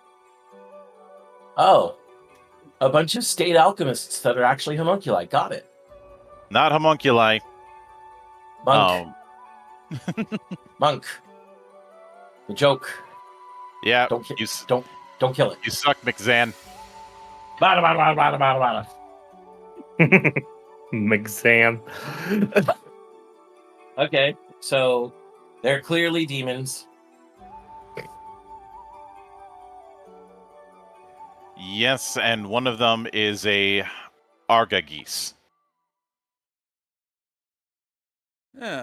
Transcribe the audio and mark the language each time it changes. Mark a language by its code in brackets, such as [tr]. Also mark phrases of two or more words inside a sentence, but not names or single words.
[en] Oh. A bunch of state alchemists that are actually homunculi. Got it. Not homunculi. Monk. Monk. The joke. Yeah. Don't ki- you Don't kill it. you suck, McZan. Bada, bada, bada, bada, bada, McZan. bada. Okay, so they're clearly demons. Yes, and one of them is a Argagis. Yeah,